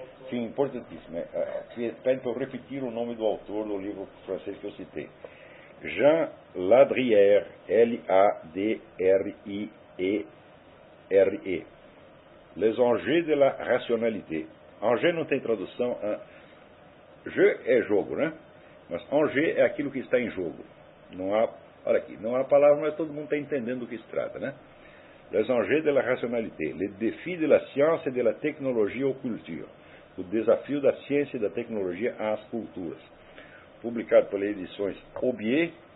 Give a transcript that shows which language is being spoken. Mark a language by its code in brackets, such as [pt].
[pt] Sim, importantíssimo. Pede para eu repetir o nome do autor do livro francês que eu citei. Jean Ladrière, Ladrière. [fr] Les enjeux de la rationalité. [pt] Enjeux não tem tradução. Jeu é jogo, né? Mas enjeu é aquilo que está em jogo. Não há, olha aqui, não há palavra, mas todo mundo está entendendo do que se trata, né? [fr] Les enjeux de la rationalité. Le défi de la science et de la technologie aux cultures. [pt] O desafio da ciência e da tecnologia às culturas. Publicado pela Edições Aubier.